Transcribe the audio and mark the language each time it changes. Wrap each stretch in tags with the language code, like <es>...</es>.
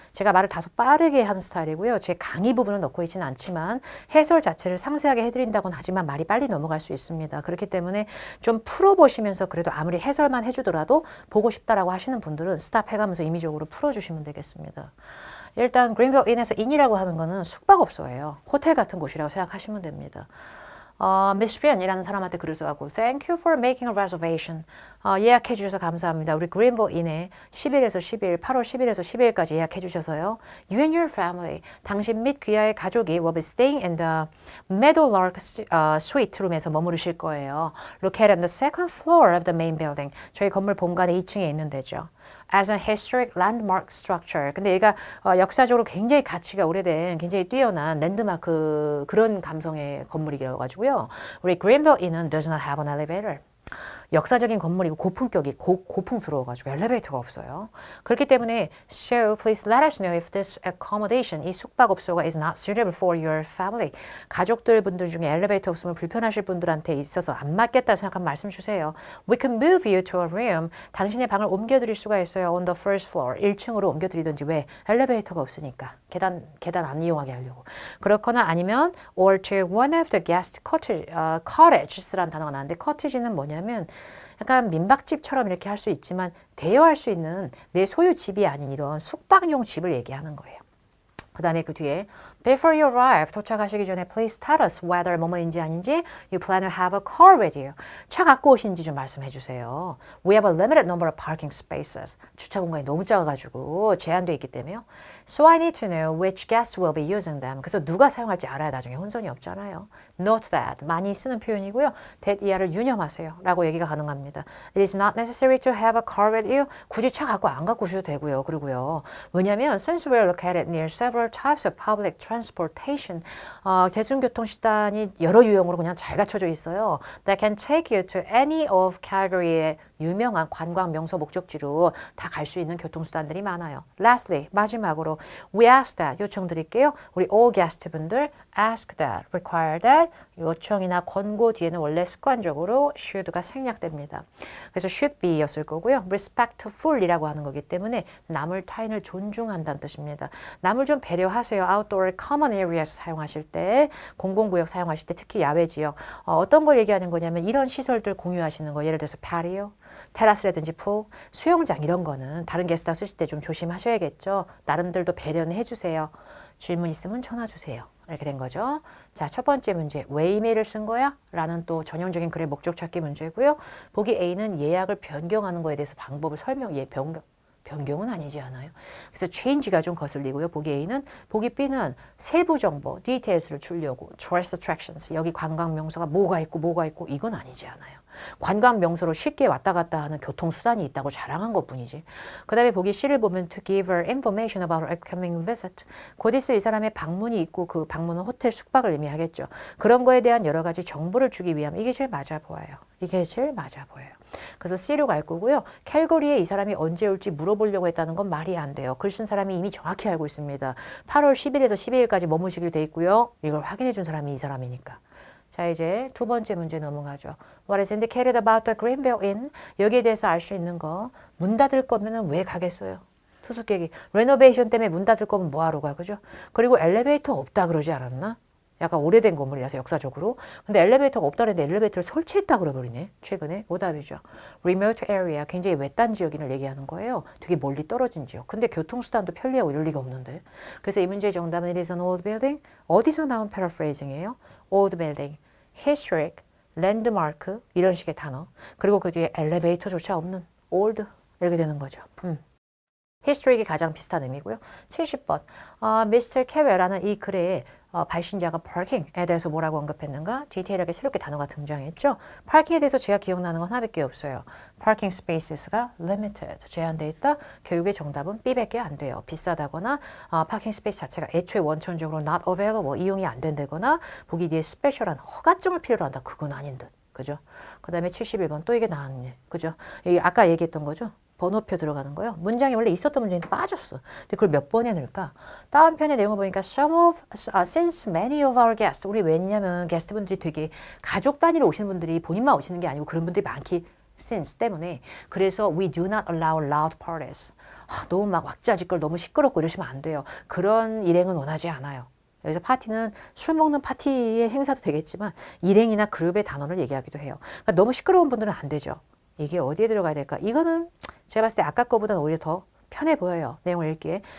<ko>제가 말을 다소 빠르게 하는 스타일이고요. 제 강의 부분은 넣고 있지는 않지만 해설 자체를 상세하게 해드린다고는 하지만 말이 빨리 넘어갈 수 있습니다. 그렇기 때문에 좀 풀어보시면서 그래도 아무리 해설만 해주더라도 보고 싶다라고 하시는 분들은 스탑 해가면서 임의적으로 풀어주시면 되겠습니다. 일단 Greenville Inn에서 인이라고 하는 거는 숙박업소예요. 호텔 같은 곳이라고 생각하시면 됩니다.</ko> <en>Miss Pian이라는</en> <ko>사람한테 글을 써갖고</ko> <en>Thank you for making a reservation.</en> <ko>예약해 주셔서 감사합니다. 우리 Greenville Inn에 10일에서 10일, 8월 10일에서 12일까지 예약해 주셔서요.</ko> <en>You and your family,</en> <ko>당신 및 귀하의 가족이</ko> <en>will be staying in the Meadowlark Suite room에서</en> <ko>머무르실 거예요.</ko> <en>Located on the second floor of the main building.</en> <ko>저희 건물 본관의 2층에 있는 데죠.</ko> <en>As a historic landmark structure.</en> <ko>근데 얘가 역사적으로 굉장히 가치가 오래된 굉장히 뛰어난 랜드마크 그런 감성의 건물이라 가지고요.</ko> <en>우리 Greenville Inn은 does not have an elevator.</en> <ko>역사적인 건물이고 고품격이 고풍스러워가지고 엘리베이터가 없어요. 그렇기 때문에</ko> <en>So please let us know if this accommodation,</en> <ko>이 숙박업소가</ko> <en>is not suitable for your family.</en> <ko>가족들 분들 중에 엘리베이터 없으면 불편하실 분들한테 있어서 안 맞겠다 생각하면 말씀 주세요.</ko> <en>We can move you to a room.</en> <ko>당신의 방을 옮겨드릴 수가 있어요.</ko> <en>On the first floor.</en> <ko>1층으로 옮겨드리든지 왜? 엘리베이터가 없으니까. 계단 안 이용하게 하려고. 그렇거나 아니면</ko> <en>or to one of the guest cottages</en> <ko>라는 단어가 나왔는데 cottage는 뭐냐면 약간 민박집처럼 이렇게 할 수 있지만 대여할 수 있는 내 소유 집이 아닌 이런 숙박용 집을 얘기하는 거예요. 그 다음에 그 뒤에</ko> <en>Before you arrive,</en> <ko>도착하시기 전에</ko> <en>please tell us whether</en> <ko>뭐뭐인지 아닌지</ko> <en>you plan to have a car with you.</en> <ko>차 갖고 오신지 좀 말씀해 주세요.</ko> <en>We have a limited number of parking spaces.</en> <ko>주차 공간이 너무 작아가지고 제한되어 있기 때문에요.</ko> <en>So I need to know which guests will be using them.</en> <ko>그래서 누가 사용할지 알아야 나중에 혼선이 없잖아요.</ko> <en>Note that.</en> <ko>많이 쓰는 표현이고요. that 이하를 유념하세요. 라고 얘기가 가능합니다.</ko> <en>It is not necessary to have a car with you.</en> <ko>굳이 차 갖고 안 갖고 오셔도 되고요. 그리고요. 왜냐하면</ko> <en>since we are located near several types of public transportation,</en> <ko>대중교통 수단이 여러 유형으로 그냥 잘 갖춰져 있어요.</ko> <en>That can take you to any of</en> <ko>Calgary의 유명한 관광 명소 목적지로 다 갈 수 있는 교통수단들이 많아요.</ko> <en>Lastly,</en> <ko>마지막으로</ko> <en>We ask that,</en> <ko>요청드릴게요. 우리 all guest 분들 ask that, require that, 요청이나 권고 뒤에는 원래 습관적으로 should가 생략됩니다. 그래서 should be였을 거고요. respectful이라고 하는 거기 때문에 남을 타인을 존중한다는 뜻입니다. 남을 좀 배려하세요. outdoor common area에서 사용하실 때, 공공구역 사용하실 때 특히 야외 지역. 어떤 걸 얘기하는 거냐면 이런 시설들 공유하시는 거. 예를 들어서 patio, 테라스라든지 풀, 수영장 이런 거는 다른 게스트하우스 쓰실 때 좀 조심하셔야겠죠. 나름들도 배려는 해주세요. 질문 있으면 전화 주세요. 이렇게 된 거죠. 자, 첫 번째 문제. 왜 이메일을 쓴 거야? 라는 또 전형적인 글의 목적 찾기 문제고요. 보기 A는 예약을 변경하는 거에 대해서 방법을 변경은 아니지 않아요? 그래서 change가 좀 거슬리고요. 보기 A는. 보기 B는 세부 정보, details를 주려고 tourist attractions, 여기 관광 명소가 뭐가 있고 이건 아니지 않아요. 관광 명소로 쉽게 왔다 갔다 하는 교통수단이 있다고 자랑한 것뿐이지. 그 다음에 보기 C를 보면</ko> <en>to give her information about her upcoming visit.</en> <ko>곧 있을 이 사람의 방문이 있고 그 방문은 호텔 숙박을 의미하겠죠. 그런 거에 대한 여러 가지 정보를 주기 위함. 이게 제일 맞아 보여요. 이게 제일 맞아 보여요. 그래서 C로 갈 거고요. 캘거리에 이 사람이 언제 올지 물어보려고 했다는 건 말이 안 돼요. 글 쓴 사람이 이미 정확히 알고 있습니다. 8월 10일에서 12일까지 머무시기로 돼 있고요. 이걸 확인해 준 사람이 이 사람이니까. 자, 이제 두 번째 문제 넘어가죠.</ko> <en>What is indicated about the Greenville Inn?</en> <ko>여기에 대해서 알 수 있는 거. 문 닫을 거면 왜 가겠어요? 투숙객이. 레노베이션 때문에 문 닫을 거면 뭐하러 가, 그죠? 그리고 엘리베이터 없다 그러지 않았나? 약간 오래된 건물이라서 역사적으로. 근데 엘리베이터가 없다는데 엘리베이터를 설치했다 그러버리네. 최근에. 오답이죠. Remote area, 굉장히 외딴 지역인을 얘기하는 거예요. 되게 멀리 떨어진 지역. 근데 교통수단도 편리하고 이럴 리가 없는데. 그래서 이 문제의 정답은</ko> <en>it is an old building.</en> <ko>어디서 나온 paraphrasing이에요?</ko> <en>Old building, historic, landmark 이런 식의 단어.</en> <ko>그리고 그 뒤에 엘리베이터조차 없는 old 이렇게 되는 거죠. historic이 가장 비슷한 의미고요. 70번. Mr. Carey라는 이 글에 발신자가 parking에 대해서 뭐라고 언급했는가? 디테일하게 새롭게 단어가 등장했죠. parking에 대해서 제가 기억나는 건 하나밖에 없어요. parking spaces가 limited, 제한되어 있다. 교육의 정답은 B밖에 안 돼요. 비싸다거나 parking space 자체가 애초에 원천적으로 not available, 이용이 안 된다거나 보기 뒤에 스페셜한 허가증을 필요로 한다. 그건 아닌 듯. 그죠? 그 다음에 71번 또 이게 나왔네. 그죠? 이게 아까 얘기했던 거죠. 번호표 들어가는 거요. 문장이 원래 있었던 문장인데 빠졌어. 근데 그걸 몇 번에 넣을까? 다운편의 내용을 보니까</ko> <en>since many of our guests.</en> <ko>우리 왜냐면 게스트분들이 되게 가족 단위로 오시는 분들이 본인만 오시는 게 아니고 그런 분들이 많기 since 때문에.</ko> <en>그래서 we do not allow loud parties.</en> <ko>너무 막 왁자지껄 너무 시끄럽고 이러시면 안 돼요. 그런 일행은 원하지 않아요. 여기서 파티는 술 먹는 파티의 행사도 되겠지만 일행이나 그룹의 단어를 얘기하기도 해요. 그러니까 너무 시끄러운 분들은 안 되죠. 이게 어디에 들어가야 될까? 이거는 제가 봤을 때 아까 거보다는 오히려 더 편해 보여요. 내용을 읽기에.</ko>